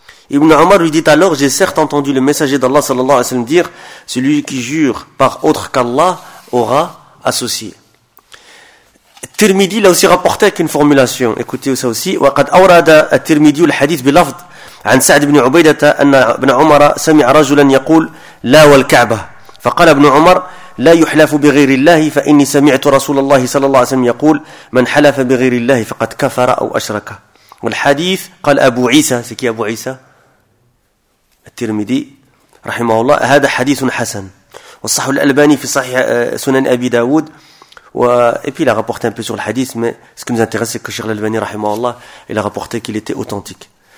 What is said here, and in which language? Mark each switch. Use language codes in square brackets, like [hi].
[fr] Ibn Omar lui dit alors, j'ai certes entendu le messager d'Allah sallallahu alayhi wa sallam dire, celui qui jure par autre qu'Allah aura associé. Tirmidhi l'a aussi rapporté avec une formulation, écoutez ça aussi, [ar] wa qad awrada at-Tirmidhi al-hadith bilafd an Sa'd ibn Ubaidah anna Ibn Omar sami'a rajulan yaqul la wal Kaaba. فقال ابن عمر لا يحلف بغير الله فإني سمعت رسول الله صلى الله عليه وسلم يقول من حلف بغير الله فقد كفر أو أشرك. والحديث قال أبو عيسى سكي أبو عيسى الترمذي رحمه الله هذا حديث حسن والصحيح الألباني في صحيح سنن أبي داود [fr] et puis il a rapporté un peu sur le hadith mais ce qui nous intéresse c'est que Cheikh Al-Albani rahimahullah il a rapporté qu'il était authentique.